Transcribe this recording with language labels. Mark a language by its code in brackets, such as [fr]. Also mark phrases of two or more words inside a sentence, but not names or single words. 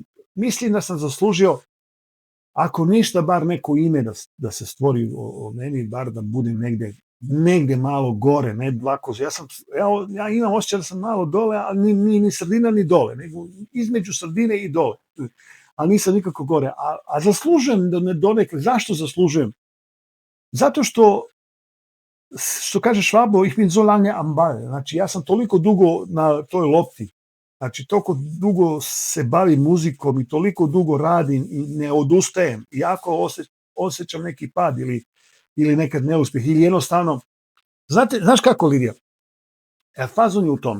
[bs] Mislim da sam zaslužio, ako ništa, bar neko ime da se stvori o meni, bar da budem negde malo gore, ne dlako. Ja imam osjećaj da sam malo dole, ali ni sredina ni dole, nego između sredine i dole. Ali nisam nikako gore. A zaslužujem donekle. Zašto zaslužujem? Zato što kaže Švabo, [de] ich bin so lange am Ball. [bs] Znači, ja sam toliko dugo na toj lopti. Znači, toliko dugo se bavim muzikom i toliko dugo radim i ne odustajem. Iako osjećam neki pad ili nekad neuspjeh ili jednostavno. Znaš kako, Lidija? Fazon je u tome.